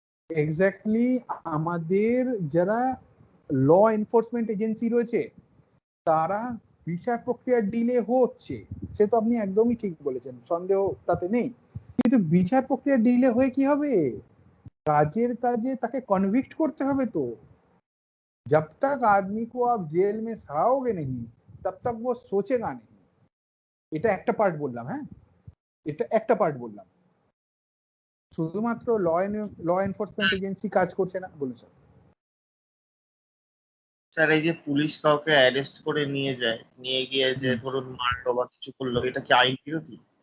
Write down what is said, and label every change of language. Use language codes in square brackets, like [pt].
[bn] Exactly আমাদের যারা law enforcement agency রয়েছে তারা বিচার প্রক্রিয়া ডিলে হচ্ছে, সে তো আপনি একদমই ঠিক বলেছেন, সন্দেহ তাতে নেই, কিন্তু বিচার প্রক্রিয়া ডিলে হয়ে কি হবে? কাজের কাজে তাকে কনভিক্ট করতে হবে। [hi] তো जब तक आदमी को आप जेल में सड़ाओगे नहीं तब तक वो सोचेगा नहीं। [bn] এটা একটা পার্ট বললাম, হ্যাঁ এটা একটা পার্ট বললাম, শুধুমাত্র ল এনফোর্সমেন্ট এজেন্সি কাজ করছে না। বলুন স্যার। স্যার এই যে পুলিশ কাউকে অ্যারেস্ট করে নিয়ে যায়, নিয়ে গিয়ে যে ধরুন মারলো বা কিছু করলো, এটা কি আইন বিরোধী?